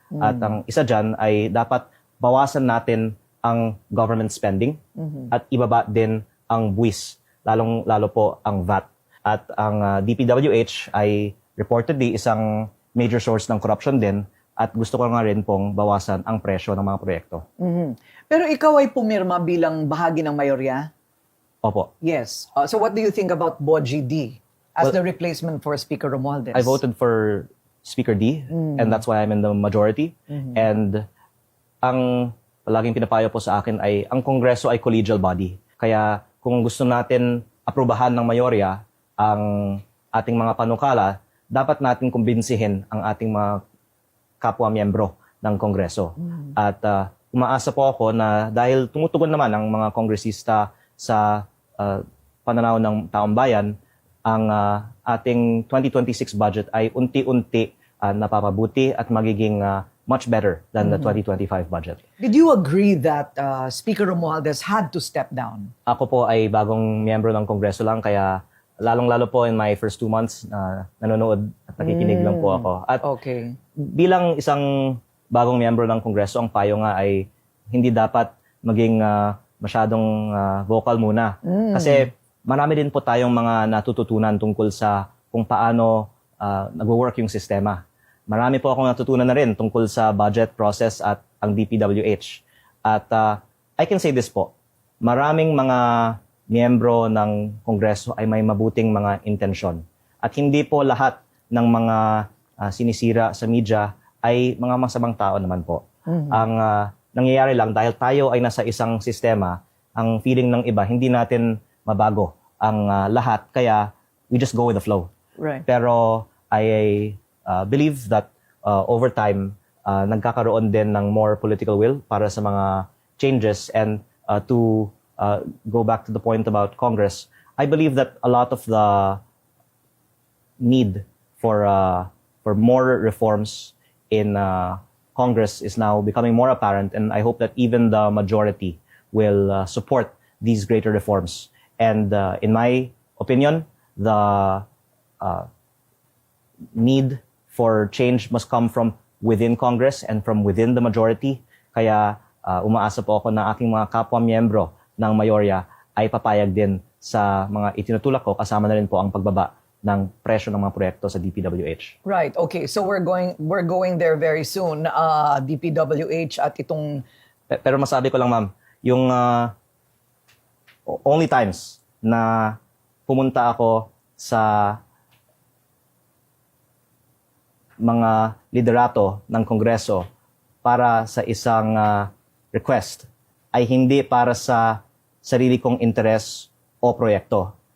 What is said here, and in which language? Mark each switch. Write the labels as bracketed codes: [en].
[tl] At ang isa dyan ay dapat bawasan natin ang government spending at ibaba din ang buwis, lalo po ang VAT. At ang DPWH ay reportedly isang major source ng corruption din at gusto ko nga rin pong bawasan ang presyo ng mga proyekto. Pero ikaw ay pumirma bilang bahagi ng mayorya? Opo. [en] Yes. So what do you think about Boji D as Well, the replacement for Speaker Romualdez? I voted for Speaker D, and that's why I'm in the majority. [tl] And ang palaging pinapayo po sa akin ay ang Kongreso ay collegial body. Kaya kung gusto natin aprubahan ng mayorya ang ating mga panukala, dapat natin kumbinsihin ang ating mga kapwa-miyembro ng Kongreso. At umaasa po ako na dahil tumutugon naman ang mga kongresista sa pananaw ng taong bayan, ang ating 2026 budget ay unti-unti napapabuti at magiging much better than the 2025 budget. [en] Did you agree that Speaker Romualdez had to step down? [tl] Ako po ay bagong miyembro ng Kongreso lang, kaya lalong-lalo po in my first 2 months na nanonood at nakikinig lang po ako. At [en] Okay. [tl] bilang isang bagong miyembro ng Kongreso, ang payo nga ay hindi dapat maging masyadong vocal muna. Kasi marami din po tayong mga natututunan tungkol sa kung paano nag-work yung sistema. Marami po akong natutunan na rin tungkol sa budget process at ang DPWH. At I can say this po, maraming mga miyembro ng Kongreso ay may mabuting mga intensyon. At hindi po lahat ng mga sinisira sa media ay mga masamang tao naman po. Ang nangyayari lang dahil tayo ay nasa isang sistema, ang feeling ng iba, hindi natin mabago ang lahat. [en] Kaya we just go with the flow. Right. Pero I believe that over time, nagkakaroon din ng more political will para sa mga changes. And to go back to the point about Congress, I believe that a lot of the need for more reforms in Congress is now becoming more apparent, and I hope that even the majority will support these greater reforms. And in my opinion, the need for change must come from within Congress and from within the majority. [tl] Kaya umaasa po ako na aking mga kapwa-miyembro ng mayorya ay papayag din sa mga itinutulak ko, kasama na rin po ang pagbaba ng presyo ng mga proyekto sa DPWH. [en] Right. Okay. So we're going there very soon. [tl] DPWH at itong Pero masabi ko lang, ma'am, yung only times na pumunta ako sa mga liderato ng Kongreso para sa isang request ay hindi para sa sarili kong interes o proyekto.